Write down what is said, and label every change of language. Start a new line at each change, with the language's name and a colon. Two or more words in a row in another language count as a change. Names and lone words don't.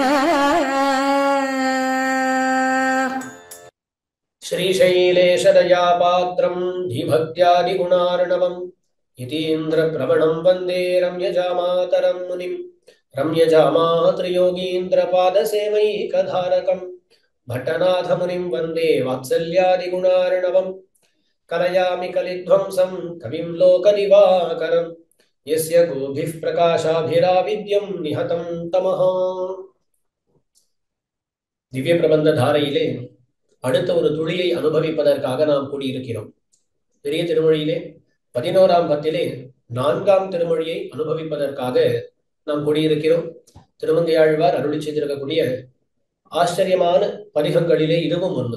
Sanskrit: श्रीशैलेशदया पात्रं धीभक्त्यादि गुणार्णवम् यतीन्द्र प्रवणं वन्दे रम्यजामातरं मुनिम् रम्यजामातृयोगीन्द्र पादसेवैकधारकम् भट्टनाथमुनिं वन्दे वात्सल्यादिगुणार्णवम् कलयामि कलिध्वंसं कविं लोकदिवाकरं यस्य गोभिः प्रकाशाभिराविद्यं निहतं तमः.
Tamil: திவ்ய பிரபந்த தாரையிலே அடுத்த ஒரு துளியை அனுபவிப்பதற்காக நாம் கூடியிருக்கிறோம். பெரிய திருமொழியிலே 11ஆம் பத்திலே 4ஆம் திருமொழியை அனுபவிப்பதற்காக நாம் கூடியிருக்கிறோம். திருமங்கையாழ்வார் அருளி செய்திருக்கக்கூடிய ஆச்சரியமான பதிகங்களிலே இதுவும் ஒன்று.